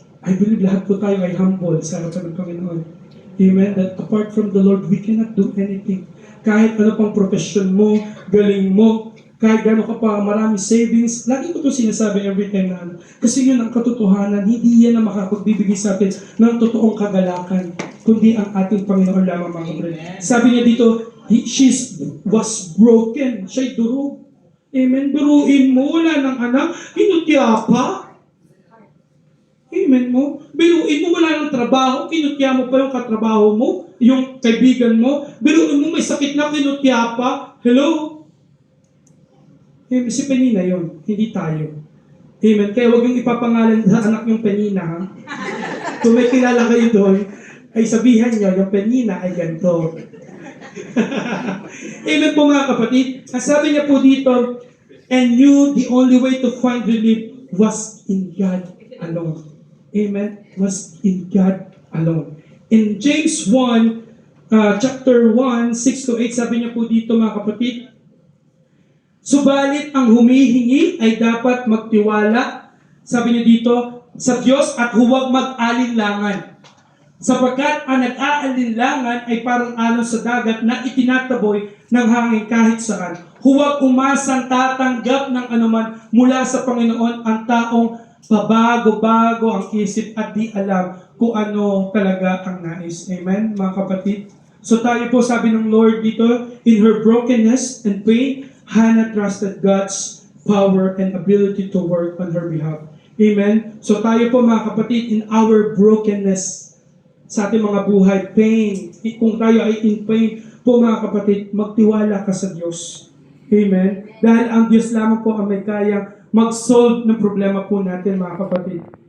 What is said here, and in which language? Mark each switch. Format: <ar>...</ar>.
<en>I believe</en> <tl>lahat po tayo ay humble sa harapan ng Panginoon. Amen?</tl> <en>That apart from the Lord, we cannot do anything.</en> <tl>Kahit ano pang profession mo, galing mo, kahit gano'n ka pa maraming savings, lagi ko ito sinasabi</tl> <en>every time</en> <tl>na ano. Kasi yun ang katotohanan, hindi yan ang makapagbibigay sa atin ng totoong kagalakan, kundi ang ating Panginoon lamang mga kapatid. Sabi niya dito,</tl> <en>she was broken.</en> <tl>Siya'y durog. Amen. Biruin mo, wala ng anak, kinutya pa. Amen mo. Biruin mo, wala ng trabaho, kinutya mo pa yung katrabaho mo, yung kaibigan mo. Biruin mo, may sakit na, kinutya pa. Hello? Si Penina yun, hindi tayo. Amen. Kaya huwag yung ipapangalan sa anak yung Penina, ha? Kung may kilala kayo doon, ay sabihan nyo, yung Penina ay ganito. Amen po mga kapatid. Ang sabi niya po dito,</tl> <en>and knew the only way to find relief was in God alone. Amen? Was in God alone.</en> <tl>In James 1, chapter 1, 6-8, sabi niya po dito mga kapatid, subalit ang humihingi ay dapat magtiwala, sabi niya dito, sa Diyos at huwag mag-alinlangan. Sapagkat ang nag-aalinlangan ay parang alon sa dagat na itinataboy ng hangin kahit saan. Huwag umasang tatanggap ng anuman mula sa Panginoon ang taong pabago-bago ang isip at di alam kung ano talaga ang nais. Amen, mga kapatid? So tayo po, sabi ng Lord dito,</tl> <en>in her brokenness and pain, Hannah trusted God's power and ability to work on her behalf. Amen?</en> <tl>So tayo po mga kapatid,</tl> <en>in our brokenness,</en> <tl>sa ating mga buhay, pain, kung tayo ay in pain, po mga kapatid, magtiwala ka sa Diyos. Amen? Dahil ang Diyos lamang po ang may kayang mag-solve ng problema po natin mga kapatid.</tl>